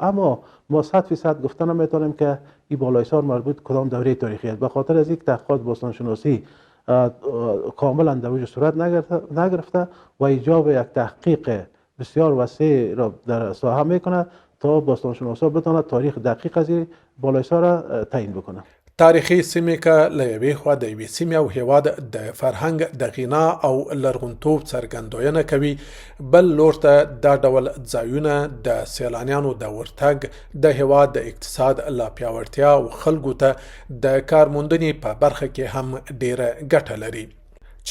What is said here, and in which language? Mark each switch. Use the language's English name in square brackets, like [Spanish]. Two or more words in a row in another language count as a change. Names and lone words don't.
[Persian] اما ما 100% گفته نمیتونیم که این بالاحصار مربوط کدام دوره تاریخی است، به خاطر از یک تحقیقات باستانشناسی کاملا در وجه صورت نگرفته و ایجاب یک تحقیق بسیار وسیع را در ساحه میکنه تا باستانشناسا بتونه تاریخ دقیق از این بالاحصار را تعیین بکنه. [Pashto] تاریخي سیمې که له یوې خوا د یوې سیمې او هیواد د فرهنګ د غنا او لرغونتوب څرګندوینه کوي، بل لور ته دا ډول ځایونه د سیلانیانو د ورتګ، د هیواد د اقتصاد لا پیاوړتیا او خلکو ته د کار موندنې په برخه کې هم ډیره ګټه لري.